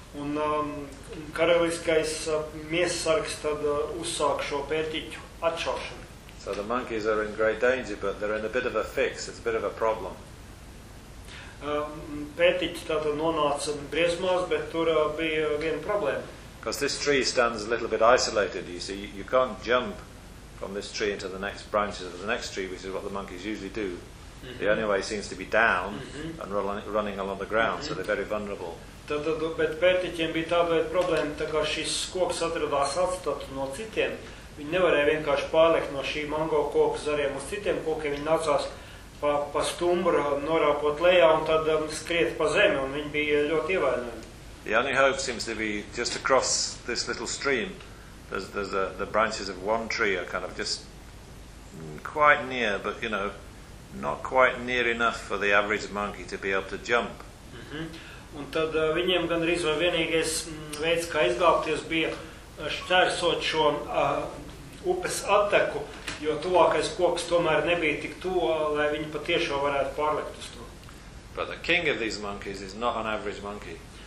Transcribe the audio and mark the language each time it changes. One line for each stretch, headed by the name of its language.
Latvian: Un karaliskais miesargs tad uzsāk šo pērtiķu atšaušanu.
English: So the monkeys are in great danger, but they're in a bit of a fix. It's a bit of a problem.
Latvian: Pērtiķi tātad nonāca briesmās, bet tur bija viena problēma.
English: Because this tree stands a little bit isolated, you see, you can't jump from this tree into the next branches of the next tree, which is what the monkeys usually do. Mm-hmm. The only way seems to be down and running along the ground, so they're very vulnerable.
Latvian: Bet pērtiķiem bija tādēļ problēma, tā kā šis koks atradās atstatu no citiem. Viņi nevarēja vienkārši pārlikt no šī mango koka zariem uz citiem kokiem. Viņi nācās pa stumbru norāpot lejā un tad skriet pa zemi, un viņi bija ļoti ievainojami.
English: The only hope seems to be just across this little stream. There's the branches of one tree are kind of just quite near, but you know, not quite near enough for the average monkey to be able to jump. Mm-hmm.
Latvian: Un tad viņiem gandrīz vai vienīgais veids, kā izglābties, bija šķērsot šo upes atteku, jo tuvākais koks tomēr nebija tik tuvu, lai viņi patiešām varētu pārlikt uz to.
English: But the king of these monkeys is not an average monkey.